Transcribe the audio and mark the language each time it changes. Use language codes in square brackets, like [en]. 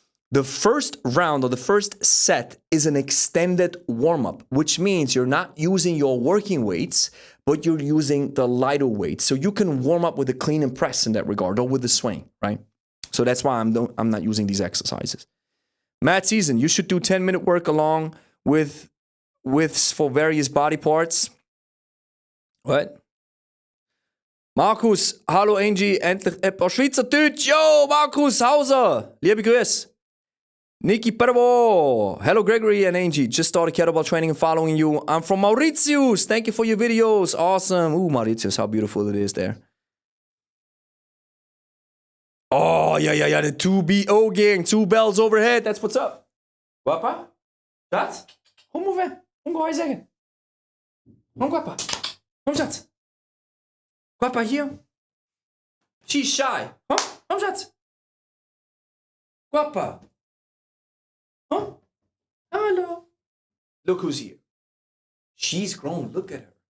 [en] The first round or the first set is an extended warm-up, which means you're not using your working weights, but you're using the lighter weights. So you can warm up with a clean and press in that regard, or with the swing, right? So that's why I'm not using these exercises. Matt Season, you should do 10-minute work along with for various body parts. What? [de] Markus, hallo Angie, endlich etwas Schweizerdeutsch. Yo, Markus Hauser, liebe Grüße. [en] Nikki Pervo. Hello, Gregory and Angie. Just started kettlebell training and following you. I'm from Mauritius. Thank you for your videos. Awesome. Ooh, Mauritius, how beautiful it is there. Oh, yeah. The 2BO gang. 2 bells overhead. That's what's up. Guapa? [nl] Dat? Hoe moet we? Hoe ga je zeggen? Kom, guapa. Kom, schat. [en] Guapa hier. She's shy. Huh? [nl] Kom, schat. [en] Guapa. Huh? Hello. Look who's here. She's grown. Look at her.